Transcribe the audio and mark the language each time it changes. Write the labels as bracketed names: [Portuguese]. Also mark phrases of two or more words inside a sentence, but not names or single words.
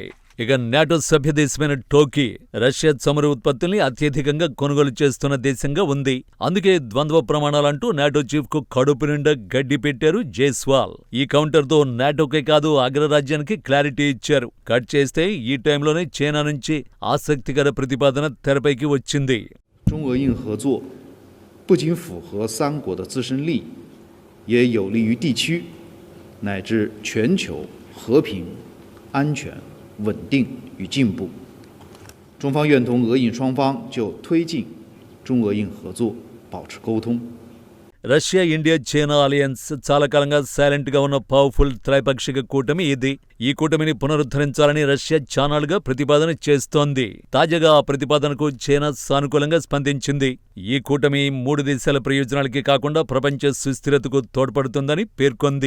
[Telugu] ఇక నాటో సభ్యదేశమైన టోకీ రష్యా చమురు ఉత్పత్తుల్ని అత్యధికంగా కొనుగోలు చేస్తున్న దేశంగా ఉంది. అందుకే ద్వంద్వ ప్రమాణాలంటూ నాటో చీఫ్ కు కడుపు నిండా గడ్డి పెట్టారు జైస్వాల్. ఈ కౌంటర్తో నాటోకే కాదు అగ్రరాజ్యానికి క్లారిటీ ఇచ్చారు. కట్ చేస్తే ఈ టైంలోనే చైనా నుంచి ఆసక్తికర ప్రతిపాదన తెరపైకి వచ్చింది. [Chinese] 中俄印合作不仅符合3国的自身利益，也有利于地区乃至全球和平、安全、稳定与进步。中方愿同俄印双方就推进中俄印合作保持沟通。 [Telugu] రష్యా, ఇండియా, చైనా అలయన్స్ చాలా కాలంగా సైలెంట్ గా ఉన్న పవర్ఫుల్ త్రైపాక్షిక కూటమి ఇది. ఈ కూటమిని పునరుద్ధరించాలని రష్యా చానాలుగా ప్రతిపాదన చేస్తోంది. తాజాగా ఆ ప్రతిపాదనకు చైనా సానుకూలంగా స్పందించింది. ఈ కూటమి 3 దేశాల ప్రయోజనాలకే కాకుండా ప్రపంచ సుస్థిరతకు తోడ్పడుతుందని పేర్కొంది.